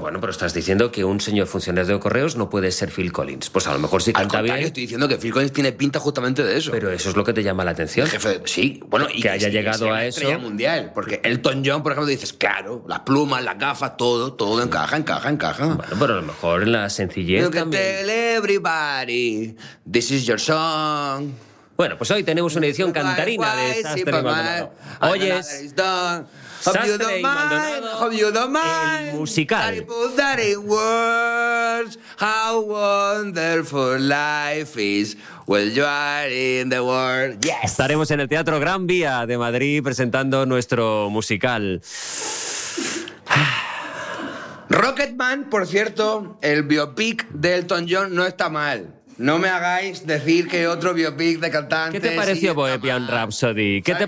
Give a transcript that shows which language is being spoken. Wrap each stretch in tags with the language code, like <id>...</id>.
<es>Bueno, pero estás diciendo que un señor funcionario de correos no puede ser Phil Collins. Pues a lo mejor sí canta bien. Al contrario, estoy diciendo que Phil Collins tiene pinta justamente de eso. Pero eso es lo que te llama la atención. Jefe, sí. Bueno, que haya llegado a eso. Estrella mundial. Porque Elton John, por ejemplo, dices, claro, las plumas, las gafas, todo sí. encaja. Bueno, pero a lo mejor la sencillez también.</es> <en>Everybody, this is your song.</en> <es>Bueno, pues hoy tenemos una edición cantarina de Sastre y Maldonado. Oye, Sastre y Maldonado, el musical.</es> <en>I put that in words, how wonderful life is. Well, you are in the world. Yes.</en> <es>Estaremos en el Teatro Gran Vía de Madrid presentando nuestro musical. Rocketman, por cierto, el biopic de Elton John no está mal. No me hagáis decir que otro biopic de cantante. ¿Qué te pareció Bohemian Rhapsody?</es>